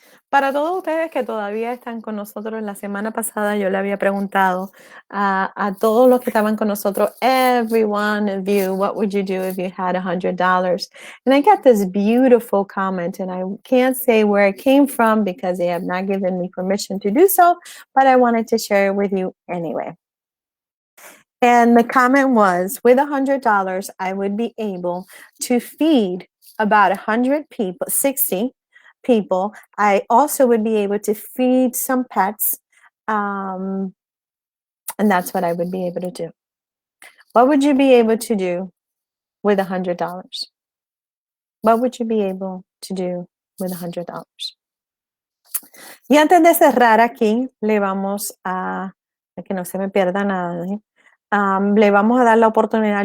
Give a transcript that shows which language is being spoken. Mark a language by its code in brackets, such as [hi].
[es] Para todos ustedes que todavía están con nosotros, la semana pasada yo le había preguntado a todos los que estaban con nosotros, [en] every one of you, what would you do if you had $100? And I got this beautiful comment, and I can't say where it came from because they have not given me permission to do so, but I wanted to share it with you anyway. And the comment was, with $100, I would be able to feed about 100 people, 60 people. I also would be able to feed some pets. And that's what I would be able to do. What would you be able to do with $100? What would you be able to do with $100? [es] Y antes de cerrar aquí, le vamos a que no se me pierda nada. Le vamos a dar la oportunidad.